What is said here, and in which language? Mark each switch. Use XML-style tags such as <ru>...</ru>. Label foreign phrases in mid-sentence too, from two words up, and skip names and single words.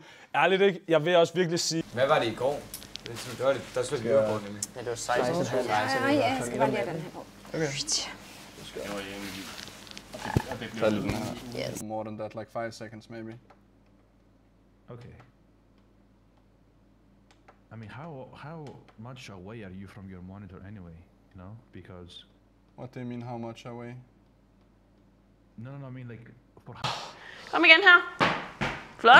<da>Ærligt ikke, jeg vil også virkelig sige... Hvad var det i går? Det var det, der skulle vi høre på nemlig. Ja, det var 16,5. Ja, jeg skal bare lige have den her på. Okay.</da> <en>Yes. More than that, like 5 seconds maybe. Okay. I mean, how much away are you from your monitor anyway? You know, because. What do you mean, how much away? No, I mean like for.</en> <da>Kom igen her. Flot.</da>